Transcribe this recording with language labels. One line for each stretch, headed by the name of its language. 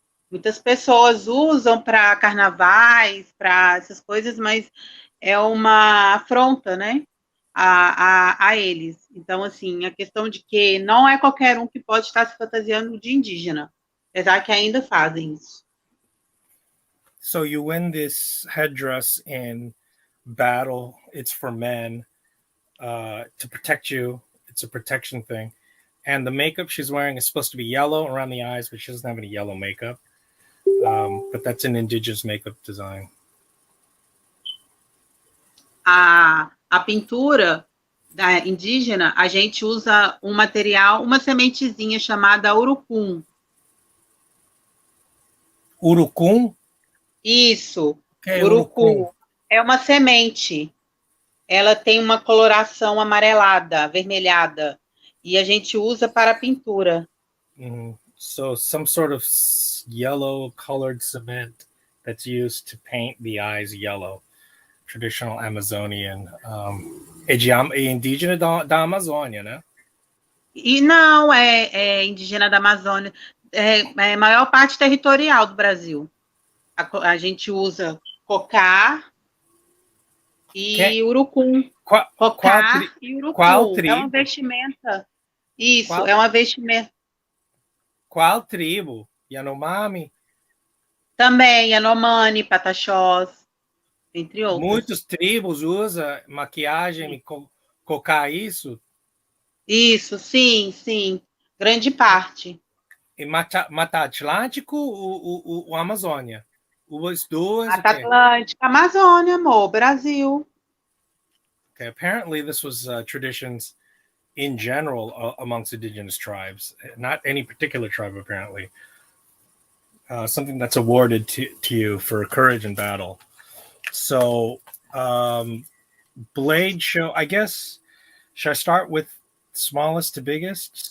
Portuguese: Muitas pessoas usam para carnavais, para essas coisas, mas é uma afronta, né? A eles. Então, assim, a questão de que não é qualquer um que pode estar se fantasiando de indígena, apesar que ainda fazem isso.
English: So you win this headdress in battle. It's for men to protect you. It's a protection thing. And the makeup she's wearing is supposed to be yellow around the eyes, but she doesn't have any yellow makeup. But that's an indigenous makeup design.
Portuguese: A pintura da indígena, a gente usa um material, uma sementezinha chamada urucum. Urucum? Isso, É urucum. É uma semente. Ela tem uma coloração amarelada, avermelhada, e a gente usa para pintura.
English: So some sort of yellow colored cement that's used to paint the eyes yellow. Traditional Amazonian.
Portuguese: É indígena da Amazônia, né? E não é indígena da Amazônia, é maior parte territorial do Brasil. A gente usa cocar e urucum. Cocar e urucum. Qual tribo? É uma vestimenta. Isso, qual, é uma vestimenta. Qual tribo? Yanomami? Também Yanomami, Pataxós, entre outros. Muitos tribos usam maquiagem e cocar isso? Isso, sim, sim. Grande parte. E Mata Atlântico ou o Amazônia? Os duas? Mata Atlântica, Amazônia, amor, Brasil.
English: Okay, apparently this was traditions in general amongst indigenous tribes, not any particular tribe apparently. Something that's awarded to you for courage in battle. So, blade show, I guess, should I start with smallest to biggest?